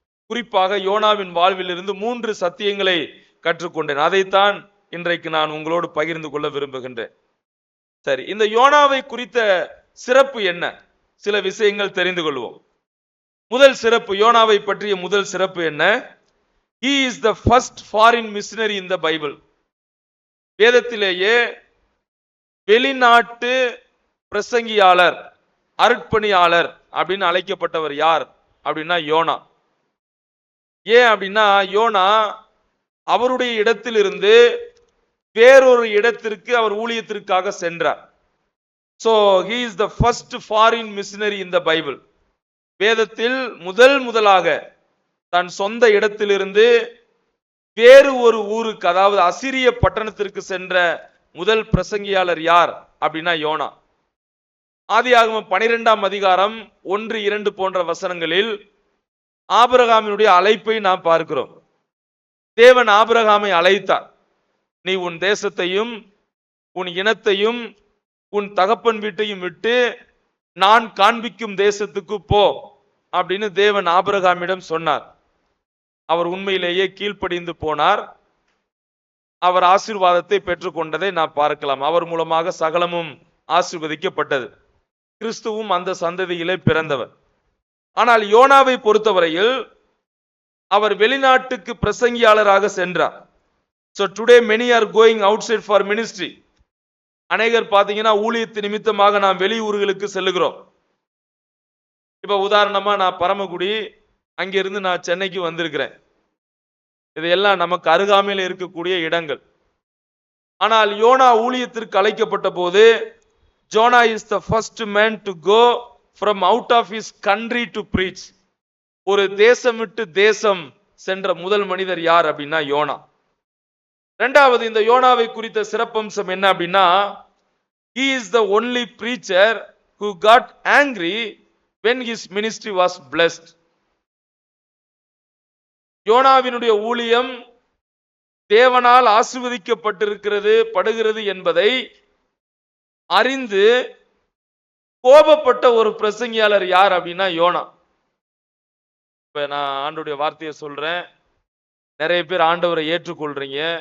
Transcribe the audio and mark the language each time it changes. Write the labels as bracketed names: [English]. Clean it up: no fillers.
[Tamil] குறிப்பாக யோனாவின் வாழ்விலிருந்து 3 சத்தியங்களை கற்றுக்கொண்டேன். அதைத்தான் இன்றைக்கு நான் உங்களோடு பகிர்ந்து கொள்ள விரும்புகின்றேன். சரி, இந்த யோனாவை குறித்த சிறப்பு என்ன? சில விஷயங்கள் தெரிந்து கொள்வோம். முதல் சிறப்பு, யோனாவை பற்றிய முதல் சிறப்பு என்ன? [English] He is the first foreign missionary in the Bible. [Tamil] வேதத்திலேயே வெளிநாட்டு பிரசங்கியாளர், அருட்பணியாளர் அப்படின்னு அழைக்கப்பட்டவர் யார் அப்படின்னா யோனா. ஏன் அப்படின்னா, யோனா அவருடைய இடத்திலிருந்து வேறொரு இடத்திற்கு அவர் ஊழியத்திற்காக சென்றார். [English] So he is the first foreign missionary in the Bible. [Tamil] வேதத்தில் முதலாக தன் சொந்த இடத்திலிருந்து வேறு ஒரு ஊருக்கு, அதாவது அசிரிய பட்டணத்திற்கு சென்ற முதல் பிரசங்கியாளர் யார் அப்படின்னா யோனா. ஆதியாகமம் 12ஆம் அதிகாரம் 1, 2 போன்ற வசனங்களில் ஆபிரகாமினுடைய அழைப்பை நாம் பார்க்கிறோம். தேவன் ஆபிரகாமை அழைத்தார். நீ உன் தேசத்தையும் உன் இனத்தையும் உன் தகப்பன் வீட்டையும் விட்டு நான் காண்பிக்கும் தேசத்துக்கு போ அப்படின்னு தேவன் ஆபிரகாமிடம் சொன்னார். அவர் உண்மையிலேயே கீழ்ப்படிந்து போனார். அவர் ஆசீர்வாதத்தை பெற்றுக்கொண்டதை நாம் பார்க்கலாம். அவர் மூலமாக சகலமும் ஆசீர்வதிக்கப்பட்டது. கிறிஸ்துவும் அந்த சந்ததியிலே பிறந்தவர். ஆனால் யோனாவை பொறுத்தவரையில் அவர் வெளிநாட்டுக்கு பிரசங்கியாளராக சென்றார். [English] So today many are going outside for ministry. [Tamil] அநேகர் பாத்தீங்கன்னா ஊழியத்து நிமித்தமாக நாம் வெளியூர்களுக்கு செல்லுகிறோம். இப்ப உதாரணமா நான் பரமக்குடி, அங்கிருந்து நான் சென்னைக்கு வந்திருக்கிறேன். இதையெல்லாம் நமக்கு அருகாமையில் இருக்கக்கூடிய இடங்கள். ஆனால் யோனா ஊழியத்திற்கு அழைக்கப்பட்ட போது, [English] Jonah is the first man to go from out of his country to preach. [Tamil] ஒரு தேசம் விட்டு தேசம் சென்ற முதல் மனிதர் யார் அப்படின்னா யோனா. இரண்டாவது, இந்த யோனாவை குறித்த சிறப்பம்சம் என்ன அப்படின்னா, [English] he is the only preacher who got angry when his ministry was blessed. [Tamil] யோனாவினுடைய ஊழியம் தேவனால் ஆசீர்வதிக்கப்பட்டிருக்கிறது என்பதை அறிந்து கோபப்பட்ட ஒரு பிரசங்கியாளர் யார் அப்படின்னா யோனா. இப்ப நான் ஆண்டவருடைய வார்த்தையை சொல்றேன், நிறைய பேர் ஆண்டவரை ஏற்றுக்கொள்றீங்க.